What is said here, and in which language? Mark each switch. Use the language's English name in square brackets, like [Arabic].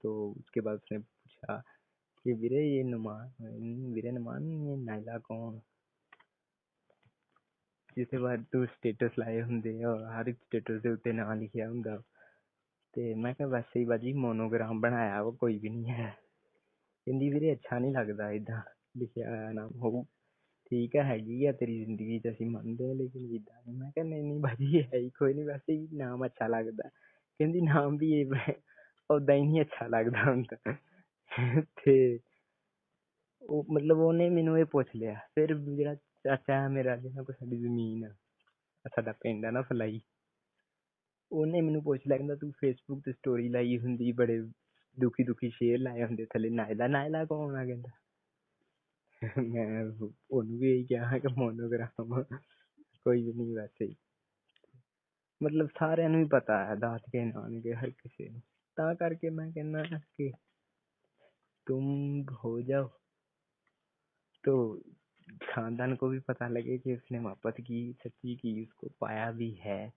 [Hindi] तो उसके बाद उसने पूछा कि वीरे नुमान, ये नायला कौन, जिसे बाद तू स्टेटस लाए ਹੁੰਦੇ और हर एक स्टेटस [Punjabi] ਦੇ ਉੱਤੇ ਨਾਂ ਲਿਖਿਆ ਹੁੰਦਾ। ਤੇ ਮੈਂ ਕਿਹਾ ਵੈਸੇ ਹੀ ਬਾਜੀ ਮੋਨੋਗ੍ਰਾਮ ਬਣਾਇਆ ਵਾ, ਕੋਈ ਵੀ ਨਹੀਂ ਹੈ। ਕਹਿੰਦੀ ਵੀਰੇ ਅੱਛਾ ਨਹੀਂ ਲੱਗਦਾ ਏਦਾਂ ਲਿਖਿਆ ਹੋਇਆ ਨਾਮ ਹੋਊ, ਠੀਕ ਹੈ ਹੈਗੀ ਆ ਤੇਰੀ ਜ਼ਿੰਦਗੀ ਚ, ਅਸੀਂ ਮੰਨਦੇ ਹਾਂ, ਲੇਕਿਨ ਏਦਾਂ ਨਹੀਂ। ਮੈਂ ਕਿਹਾ ਨਹੀਂ ਨਹੀਂ ਬਾਜੀ, ਇਹ ਹੈ ਹੀ ਕੋਈ ਨਹੀਂ, ਵੈਸੇ ਹੀ ਨਾਮ ਅੱਛਾ ਲੱਗਦਾ। ਕਹਿੰਦੀ ਨਾਮ ਵੀ ਇਹ ਓਦਾਂ ਹੀ ਨਹੀਂ ਅੱਛਾ ਲੱਗਦਾ ਹੁੰਦਾ। ਤੇ ਉਹ ਮਤਲਬ ਉਹਨੇ ਮੈਨੂੰ ਇਹ ਪੁੱਛ ਲਿਆ। ਫਿਰ ਜਿਹੜਾ ਚਾਚਾ ਹੈ ਮੇਰਾ, ਜਿਹਨਾਂ ਕੋਲ ਸਾਡੀ ਜ਼ਮੀਨ ਆ, ਸਾਡਾ ਪਿੰਡ ਆ ਨਾ ਫਲਾਈ, ਉਹਨੇ ਮੈਨੂੰ ਪੁੱਛ ਲਿਆ, ਕਹਿੰਦਾ ਤੂੰ ਫੇਸਬੁੱਕ ਤੇ ਸਟੋਰੀ ਲਾਈ ਹੁੰਦੀ, ਬੜੇ ਦੁਖੀ ਦੁਖੀ ਸ਼ੇਰ ਲਾਏ ਹੁੰਦੇ ਥੱਲੇ, ਨਾਇਲਾ ਨਾਇਲਾ ਕੌਣ ਆ? ਕਹਿੰਦਾ ਮੈਂ ਉਹਨੂੰ ਵੀ ਇਹੀ ਕਿਹਾ ਕਿ ਮੋਨੋਗ੍ਰਾਮ ਕੋਈ ਵੀ ਨਹੀਂ, ਵੈਸੇ ਹੀ ਮਤਲਬ ਸਾਰਿਆਂ ਨੂੰ ਹੀ ਪਤਾ ਹੈ, ਦਾਤ ਕੇ ਨਾਨਕੇ ਹਰ ਕਿਸੇ ਨੂੰ। ਤਾਂ ਕਰਕੇ ਮੈਂ ਕਹਿੰਦਾ ਕਿ [Hindi] तुम हो जाओ, तो खानदान को भी पता लगे कि उसने मोहब्बत की, सच्ची की, उसको पाया भी है।